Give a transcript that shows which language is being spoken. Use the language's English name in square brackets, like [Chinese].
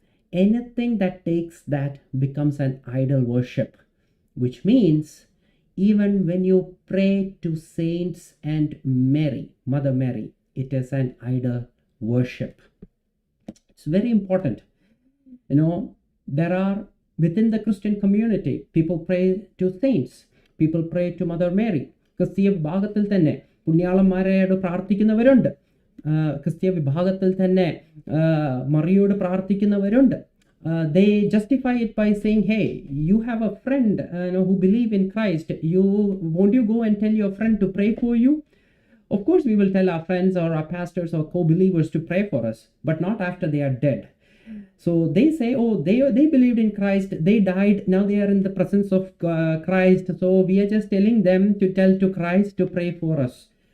[English] Anything that takes that becomes an idol worship, which means even when you pray to saints and Mary, Mother Mary, it is an idol worship. It's very important. You know, there are within the Christian community, people pray to saints, people pray to Mother Mary. [Malayalam] ക്രിസ്തീയ വിഭാഗത്തിൽ തന്നെ പുണ്യാളന്മാരോട് പ്രാർത്ഥിക്കുന്നവരുണ്ട്, ക്രിസ്തീയ വിഭാഗത്തിൽ തന്നെ മറിയോട് പ്രാർത്ഥിക്കുന്നവരുണ്ട്. [English] They justify it by saying, hey, you have a friend who believe in Christ. Won't you go and tell your friend to pray for you? Of course, we will tell our friends or our pastors or co-believers to pray for us, but not after they are dead. So they say, oh, they believed in Christ, they died, now they are in the presence of Christ, so we are just telling them to tell to Christ to pray for us.